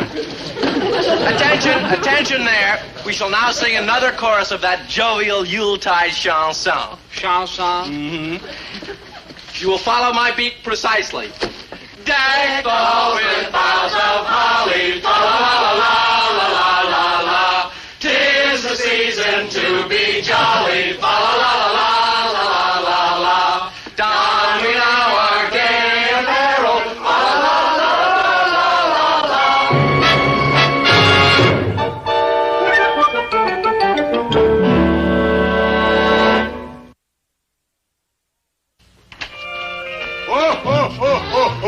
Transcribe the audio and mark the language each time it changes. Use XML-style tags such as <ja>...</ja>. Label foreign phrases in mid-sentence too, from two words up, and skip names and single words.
<en>Attention there. We shall now sing another chorus of that jovial Yuletide chanson. Chanson? Mm-hmm. You will follow my beat precisely. Deck the hall with boughs of holly, fa la la la la la la. 'Tis the season to be jolly, fa la la la la la la la. Don we now our gay apparel, fa la la la la la Ho, ho, ho, ho, ho.</en>